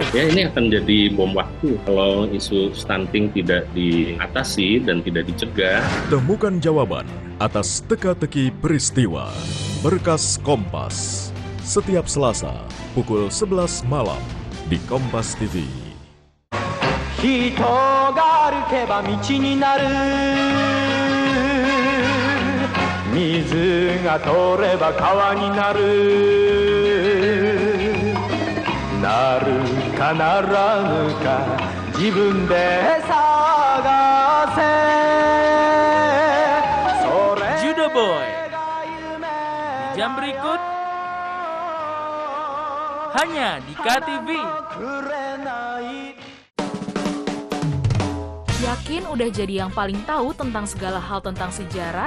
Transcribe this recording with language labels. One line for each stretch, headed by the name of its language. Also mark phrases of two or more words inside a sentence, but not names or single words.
Indonesian: Ya, ini akan jadi bom waktu kalau isu stunting tidak diatasi dan tidak dicegah. Temukan jawaban atas teka-teki peristiwa. Berkas Kompas. Setiap Selasa pukul 11 malam di Kompas TV.
Japanese: 人が歩けば道になる水が通れば川になるなるかならぬか自分で探せ
Indonesian: Judo Boy di jam berikut hanya di KTV. Yakin udah jadi yang paling tahu tentang segala hal tentang sejarah?